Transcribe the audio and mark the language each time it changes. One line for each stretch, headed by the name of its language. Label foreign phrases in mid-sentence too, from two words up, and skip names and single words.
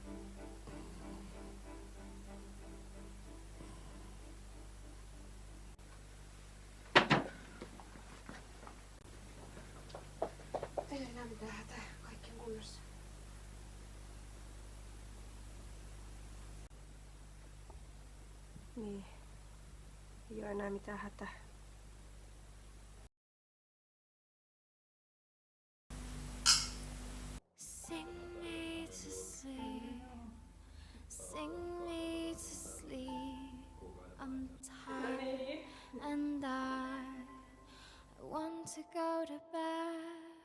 Finnish: Teillä ei enää mitään hätää. Kaikki on kunnossa. Niin. Ei oo enää mitään hätää.
English: Sing me to sleep, sing me to sleep. I'm tired and I want to go to bed.